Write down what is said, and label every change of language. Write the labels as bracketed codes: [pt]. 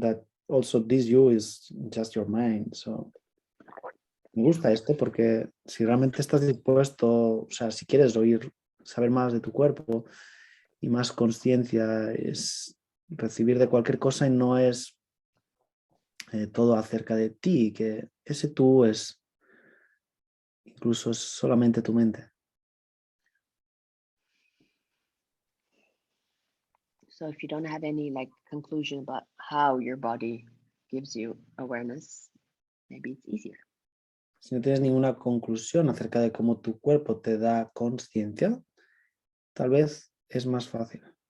[en] That also this you is just your mind. [es] So me gusta esto porque si realmente estás dispuesto, o sea, si quieres saber más de tu cuerpo y más conciencia, es recibir de cualquier cosa y no es todo acerca de ti, que ese tú es incluso solamente tu mente. [en] So if you don't have any like conclusion about how your body gives you awareness, maybe it's easier. [es] Si no tienes ninguna conclusión acerca de cómo tu cuerpo te da conciencia, tal vez es más fácil.